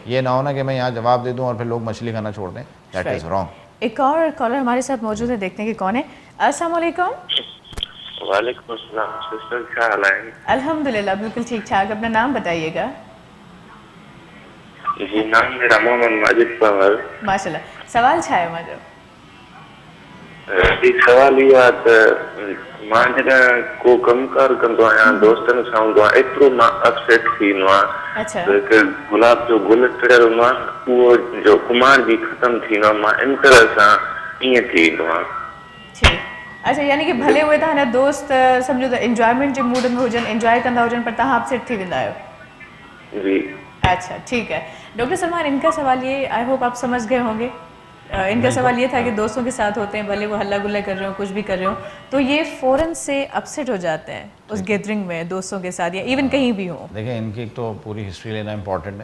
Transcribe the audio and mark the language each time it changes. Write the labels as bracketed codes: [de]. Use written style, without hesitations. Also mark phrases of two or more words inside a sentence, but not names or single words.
[ur] یہ نا ہونا کہ میں یہاں جواب دے دوں اور پھر لوگ مچھلی کھانا چھوڑ دیں, [en] that is wrong. [ur] ایک اور کالر ہمارے ساتھ موجود ہے، دیکھتے ہیں کہ کون ہے. [ar] السلام عليكم. وعليكم السلام [ur] سسٹر، کیا حال ہے? الحمدللہ بالکل ٹھیک ٹھاک، اپنا نام بتائیے گا. جی نام میرا محمد ماجد پنوار. [sd] माशाल्लाह, सवाल छा है मुंहिंजो? जी सवाल इहो आहे त मां जॾहिं को कमकार कंदो आहियां, दोस्तनि सां हूंदो आहियां, एतिरो मां अपसेट थी वेंदो आहियां अच्छा त गुलाब जो गुल टिड़ियल हूंदो आहे, उहो जो कुमार बि ख़तमु थी वेंदो आहे, मां इन तरह सां ईअं थी वेंदो आहियां। ठीक, अच्छा यानी कि भले उहे तव्हांजा दोस्त सम्झो त इंजॉयमेंट जे मूड में हुजनि, इंजॉय कंदा हुजनि, पर तव्हां अपसेट थी वेंदा आहियो। जी [ur] اچھا ٹھیک ہے. ڈاکٹر سلمان، ان کا سوال یہ, [en] I hope [ur] آپ سمجھ گئے ہوں گے، ان کا سوال یہ تھا کہ دوستوں کے ساتھ ہوتے ہیں، بھلے وہ ہلا گلا کر رہے ہوں، کچھ بھی کر رہے ہوں، تو یہ فوراً سے اپسیٹ ہو جاتے ہیں اس گیدرنگ میں دوستوں کے ساتھ یا ایون کہیں بھی ہو. دیکھیے ان کی تو پوری ہسٹری لینا امپورٹنٹ ہے,